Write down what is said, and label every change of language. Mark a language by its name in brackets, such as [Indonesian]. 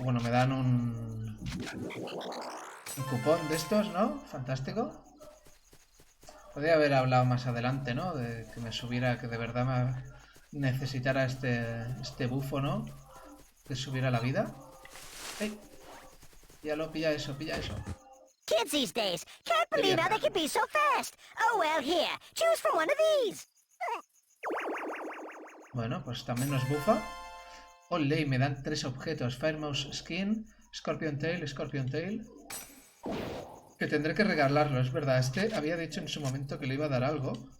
[Spanish] bueno, me dan un cupón de estos, ¿no? Fantástico. Podría haber hablado más adelante, ¿no? De que me subiera, que de verdad me necesitara este bufo, ¿no? Que subiera la vida. ¡Hey! Píllalo, pilla eso, pilla eso. [English] Kids these days can't believe how they can be so fast. Oh well, here, choose from one of these. [Spanish] Bueno, pues también nos bufa. Olé, me dan 3 objetos. Firemouse Skin, Scorpion Tail. Que tendré que regalarlo, es verdad. Este había dicho en su momento que le iba a dar algo.